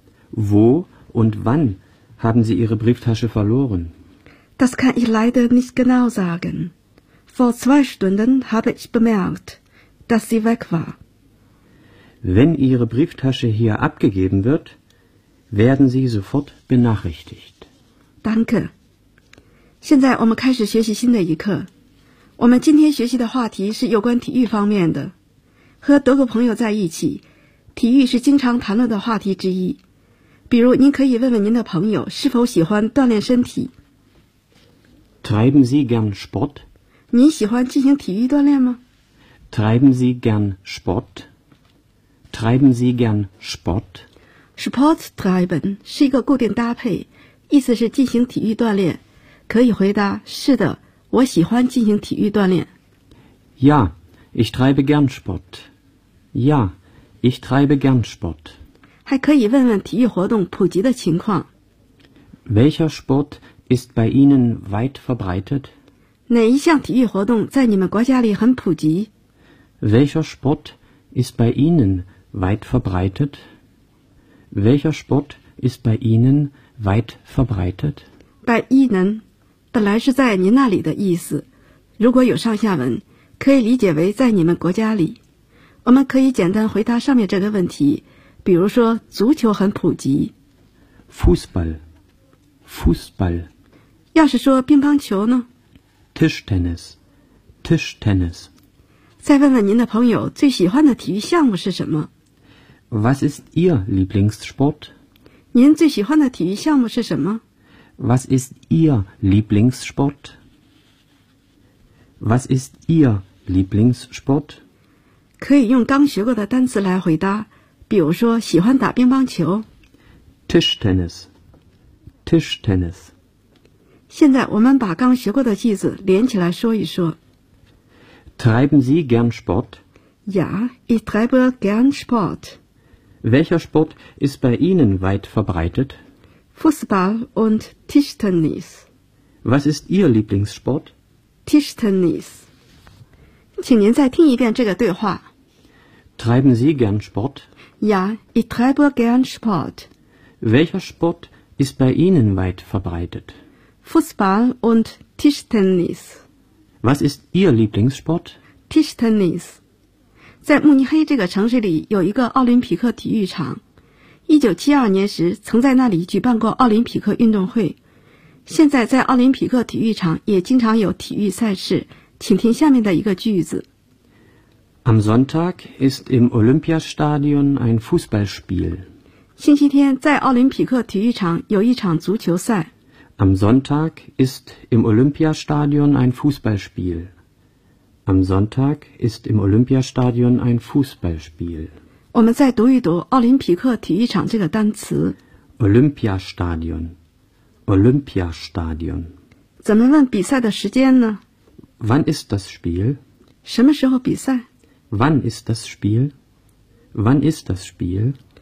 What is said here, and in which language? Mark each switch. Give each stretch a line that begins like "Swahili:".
German: Wo und wann haben Sie Ihre Brieftasche verloren? Das kann ich leider nicht genau sagen. Vor zwei Stunden habe ich bemerkt, dass sie weg war. Wenn Ihre Brieftasche hier abgegeben wird, werden Sie sofort benachrichtigt. Danke.
Chinese: 现在我们开始学习新的一课。我们今天学习的话题是有关体育方面的。和德国朋友在一起，体育是经常谈论的话题之一。比如您可以问问您的朋友是否喜欢锻炼身体。
German: Treiben Sie gern Sport?
Chinese: 您喜欢进行体育锻炼吗?
German: Treiben Sie gern Sport? Treiben Sie gern Sport? Sport treiben
Chinese: 是一个固定搭配，意思是进行体育锻炼。可以回答，是的，我喜欢进行体育锻炼。
German: Ja, ich treibe gern Sport. Ja, ich treibe gern Sport.
Chinese: 还可以问问体育活动普及的情况。
German: Welcher Sport? Ist bei Ihnen weit verbreitet?
Chinese: 哪一项体育活动在你们国家里很普及?
German: Welcher Sport ist bei Ihnen weit verbreitet? Welcher Sport ist bei Ihnen weit verbreitet? Bei Ihnen
Chinese: 本来是在您那里的意思，如果有上下文，可以理解为在你们国家里。我们可以简单回答上面这个问题，比如说足球很普及。
German: Fußball. Fußball.
Chinese: 要是说乒乓球呢?
German: Tischtennis. Tischtennis.
Chinese: 再问问您的朋友最喜欢的体育项目是什么?
German: Was ist Ihr Lieblingssport?
Chinese: 您最喜欢的体育项目是什么?
German: Was ist Ihr Lieblingssport? Was ist Ihr Lieblingssport?
Chinese: 可以用刚学过的单词来回答，比如说喜欢打乒乓球。
German: Tischtennis. Tischtennis.
Chinese: 现在我们把刚学过的句子连起来说一说。
German: Treiben Sie gern Sport? Ja, ich treibe gern Sport. Welcher Sport ist bei Ihnen weit verbreitet? Fußball und Tischtennis. Was ist Ihr Lieblingssport? Tischtennis.
Chinese: 请您再听一遍这个对话。
German: Treiben Sie gern Sport? Ja, ich treibe gern Sport. Welcher Sport? Ist bei Ihnen weit verbreitet? Fußball und Tischtennis. Was ist Ihr Lieblingssport? Tischtennis.
Chinese: 在慕尼黑这个城市里有一个奥林匹克体育场。 1972年时曾在那里举办过奥林匹克运动会。现在在奥林匹克体育场也经常有体育赛事。请听下面的一个句子。
German: Am Sonntag ist im Olympiastadion ein Fußballspiel.
Chinese: 星期天在奥林匹克体育场有一场足球赛。
German: Am Sonntag ist im Olympiastadion ein Fußballspiel. Am Sonntag ist im Olympiastadion ein Fußballspiel.
Chinese: 我们再读一读奥林匹克体育场这个单词。
German: Olympiastadion, Olympiastadion.
Chinese: 怎么问比赛的时间呢？
German: Wann ist das Spiel?
Chinese: 什么时候比赛？
German: Wann ist das Spiel? Wann ist das Spiel?